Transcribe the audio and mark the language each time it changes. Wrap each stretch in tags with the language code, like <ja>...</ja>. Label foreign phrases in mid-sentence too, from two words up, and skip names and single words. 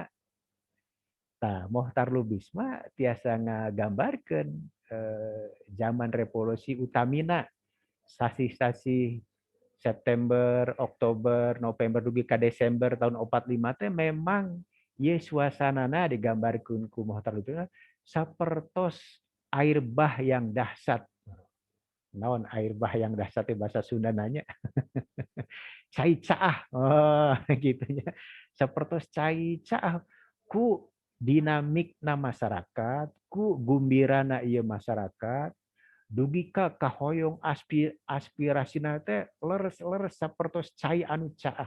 <su>Tah Mohtar Lubis mah tiasa ngagambarkeun zaman revolusi utamina sasi-sasi September, Oktober, November dugi ka Desember tahun 45 teh memang ieu suasanana digambarkeun ku Mohtar Lubis sapertos</su> <id>air bah yang dahsyat.</id> <su>Naon</su> <id>air bah yang dahsyat</id> <su>teh bahasa Sunda nanya. Cai caah. Oh, gitu nya. Sapertos cai caah ku dinamikna masyarakat, ku gumbirana ieu masyarakat, dugi ka kahoyong aspirasina teh leres-leres sapertos cai anu caah.</su>